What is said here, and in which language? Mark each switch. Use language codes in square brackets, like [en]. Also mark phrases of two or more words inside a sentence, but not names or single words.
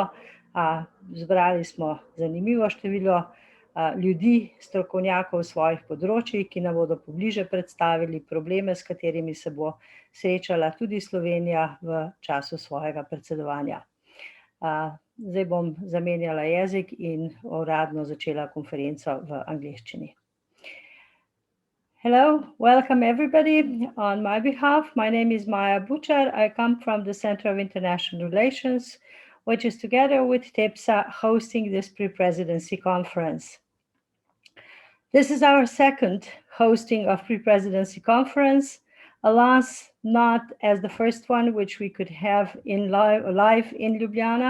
[sl] Zbrali smo zanimivo število ljudi, strokovnjakov svojih področij, ki nam bodo pobliže predstavili probleme, s katerimi se bo srečala tudi Slovenija v času svojega predsedovanja. Zdaj bom zamenjala jezik in uradno začela konferenco v angleščini. [en] Hello, welcome everybody. On my behalf, my name is Maja Bučar. I come from the Center of International Relations, which is together with TEPSA hosting this pre-presidency conference. This is our second hosting of pre-presidency conference, alas, not as the first one, which we could have in live in Ljubljana.